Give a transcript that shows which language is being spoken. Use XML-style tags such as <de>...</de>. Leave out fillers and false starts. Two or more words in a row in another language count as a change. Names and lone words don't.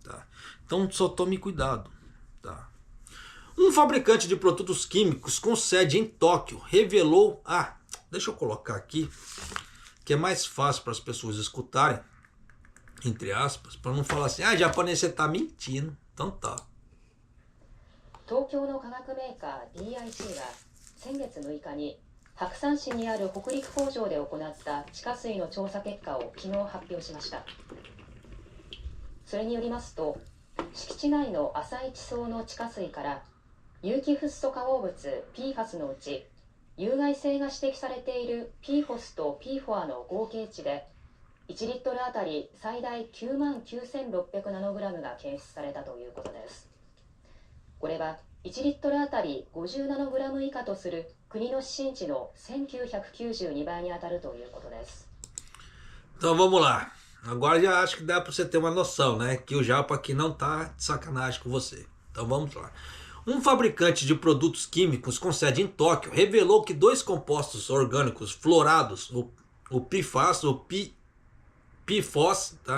<pt>Então só tome cuidado, tá? Um fabricante de produtos químicos com sede em Tóquio revelou... deixa eu colocar aqui, que é mais fácil para as pessoas escutarem, entre aspas, para não falar assim, japonês, você tá mentindo. Então tá.</pt> <ja>東京の化学メーカー DIC が先月6日に白山市にある北陸工場で行った地下水の調査結果を昨日発表しました。それによりますと、敷地内の浅い地層の地下水から有機フッ素化合物 PFAS のうち有害性が指摘されている PFOS と PFOA の合計値で1リットルあたり最大99,600ナノグラムが検出されたということです。これは1リットルあたり50ナノグラム以下とする国の指針値の1992倍に当たるということです。</ja> <pt>Então vamos lá. Agora já acho que dá para você ter uma noção, né? Que o Japa aqui não tá de sacanagem com você. Então vamos lá. Um fabricante de produtos químicos com sede em Tóquio revelou que 2 compostos orgânicos fluorados, o PFAS, o PFOS, tá?</pt>